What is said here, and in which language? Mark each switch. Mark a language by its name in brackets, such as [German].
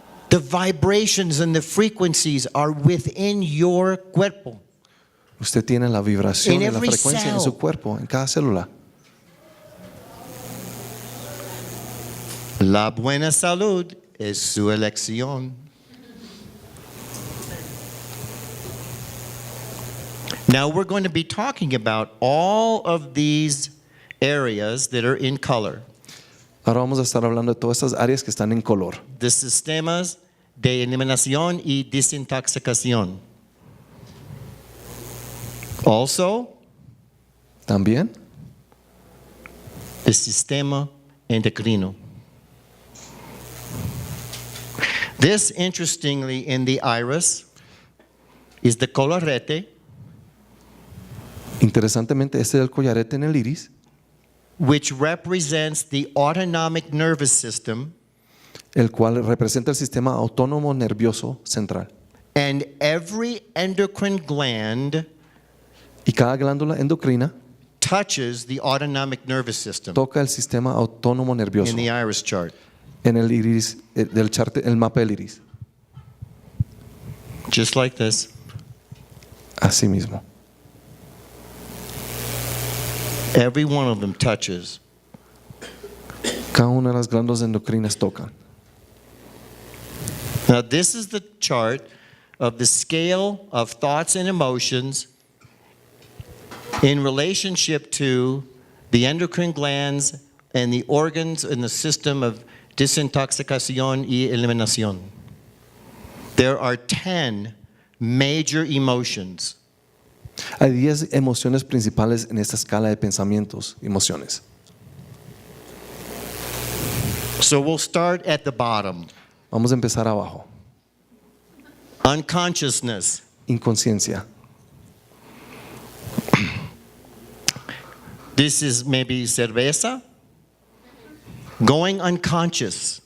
[English] The vibrations and the frequencies are within your cuerpo. [Spanish] Usted tiene la vibración [English] In [Spanish] y la [English] every [Spanish] frecuencia en [English] cell. [Spanish] su cuerpo, en cada célula. La buena salud es su elección. [English] Now we're going to be talking about all of these areas that are in color. [Spanish] Ahora vamos a estar hablando de todas estas áreas que están en color. [English] The [Spanish] sistemas de eliminación y desintoxicación. [English] Also, [Spanish] También el sistema endocrino. [English] This, interestingly, in the iris is the collarete, [Spanish] interesantemente, este es el collarete en el iris, [English] which represents the autonomic nervous system [Spanish] el cual representa el sistema autónomo nervioso central. [English] and every endocrine gland [Spanish] Y cada glándula endocrina [English] touches the autonomic nervous system [Spanish] toca el sistema autónomo nervioso [English] in the iris chart. [Spanish] en el iris del chart, el mapa del iris. [English] Just like this. [Spanish] Así mismo. [English] Every one of them touches. [Spanish] Cada una de las glándulas endocrinas tocan. [English] Now, this is the chart of the scale of thoughts and emotions in relationship to the endocrine glands and the organs in the system of [Spanish] desintoxicación y eliminación. [English] There are 10 major emotions. [Spanish] Hay 10 emociones principales en esta escala de pensamientos, emociones. [English] So we'll start at the bottom. [Spanish] Vamos a empezar abajo. [English] Unconsciousness. [Spanish] Inconsciencia. [English] This is maybe cerveza. Going unconscious.